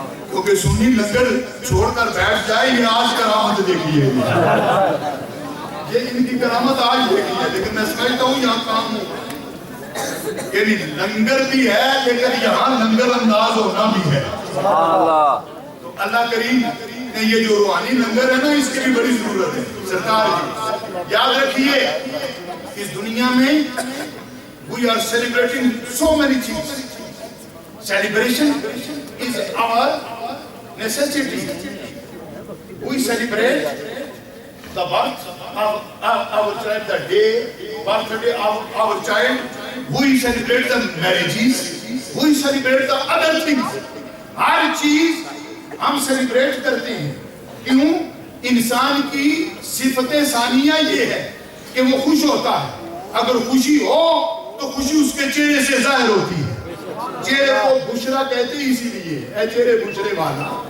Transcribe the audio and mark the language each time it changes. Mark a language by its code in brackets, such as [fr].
[ur] کیونکہ سنی لنگر چھوڑ کر بیٹھ جائے یہ آج کرامت دیکھیے، یہ ان کی کرامت آج دیکھی ہے، لیکن میں سمجھتا ہوں یہاں کام ہوں، یعنی لنگر بھی ہے لیکن یہاں لنگر انداز ہونا بھی ہے۔ تو اللہ کریم نے یہ جو روحانی لنگر ہے نا اس کی بھی بڑی ضرورت ہے سرکار کی۔ یاد رکھیے اس دنیا میں [en] we are celebrating so many things. Celebration is our necessity. We celebrate the birth of our child, the day, birthday of our child. We celebrate the marriages. We celebrate the other things. [ur] ہر چیز ہم celebrate کرتے ہیں۔ کیوں؟ انسان کی صفت ثانیہ یہ ہے کہ وہ خوش ہوتا ہے۔ اگر خوشی ہو تو خوشی اس کے چہرے سے ظاہر ہوتی ہے۔ چہرے کو بشرا کہتے ہیں اسی لیے، اے چہرے بشرے والا،